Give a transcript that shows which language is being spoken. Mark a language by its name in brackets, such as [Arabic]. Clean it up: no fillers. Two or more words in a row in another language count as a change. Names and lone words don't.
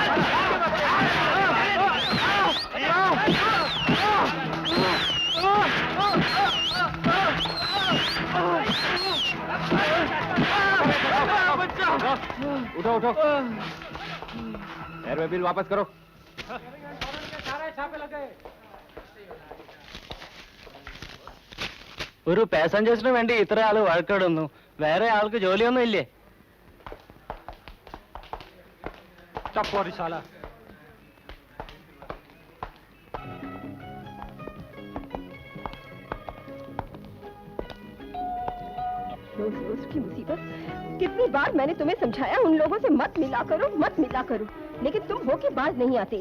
[Hindi] उठो उठो, एयरवे बिल वापस करो। [Malayalam] ഒരു പാസഞ്ചേഴ്സിന് വേണ്ടി ഇത്ര ആള് വഴക്കിടുന്നു, വേറെ ആൾക്ക് ജോലിയൊന്നും ഇല്ലേ? [Hindi] टपोरी साला। रोज रोज की मुसीबत। कितनी बार मैंने तुम्हें समझाया उन लोगों से मत मिला करो, मत मिला करो, लेकिन तुम हो के बाज नहीं आते।